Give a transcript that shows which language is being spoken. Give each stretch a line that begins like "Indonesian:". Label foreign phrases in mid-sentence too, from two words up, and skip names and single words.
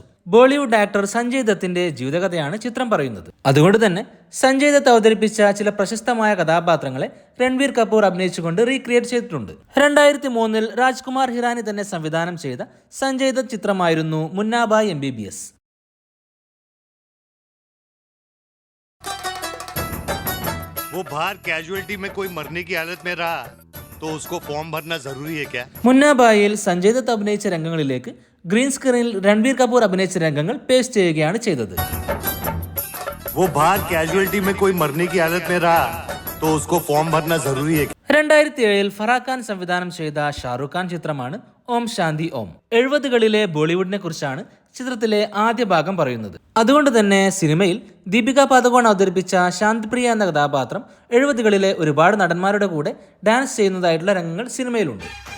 English: Bollywood actor
Malayalam: സഞ്ജയ് ദത്തിന്റെ ജീവിതകഥയാണ് ചിത്രം പറയുന്നത്. അതുകൊണ്ട് തന്നെ സഞ്ജയ് ദത്ത് അവതരിപ്പിച്ച ചില പ്രശസ്തമായ കഥാപാത്രങ്ങളെ രൺബീർ കപൂർ അഭിനയിച്ചുകൊണ്ട് റീക്രിയേറ്റ് ചെയ്തിട്ടുണ്ട്. 2003 രാജ്കുമാർ ഹിറാനി തന്നെ സംവിധാനം ചെയ്ത സഞ്ജയ് ദത്ത് ചിത്രമായിരുന്നു മുന്നാബായ് MBBS.
Hindi: वो बाहर कैजुअलिटी में कोई मरने की हालत में रहा तो उसको फॉर्म भरना जरूरी है क्या?
Malayalam: മുന്നാബായിൽ സഞ്ജയ് ദത്ത് അഭിനയിച്ച രംഗങ്ങളിലേക്ക്
English: green screen-ിൽ
Malayalam: രൺബീർ കപൂർ അഭിനയിച്ച രംഗങ്ങൾ പേസ്റ്റ് ചെയ്യുകയാണ് ചെയ്തത്.
Hindi: वो बाहर कैजुअलिटी में कोई मरने की हालत में रहा तो उसको फॉर्म भरना जरूरी है क्या?
Malayalam: 2007 ഫറാഖ് ഖാൻ സംവിധാനം ചെയ്ത ഷാറുഖ് ഖാൻ ചിത്രമാണ് ഓം ശാന്തി ഓം. 70കളിലെ ബോളിവുഡിനെ കുറിച്ചാണ് ചിത്രത്തിലെ ആദ്യ ഭാഗം പറയുന്നത്. അതുകൊണ്ട് തന്നെ സിനിമയിൽ ദീപിക പാദുകോൺ അവതരിപ്പിച്ച ശാന്തിപ്രിയ എന്ന കഥാപാത്രം 70കളിലെ ഒരുപാട് നടന്മാരുടെ കൂടെ ഡാൻസ് ചെയ്യുന്നതായിട്ടുള്ള രംഗങ്ങൾ സിനിമയിലുണ്ട്.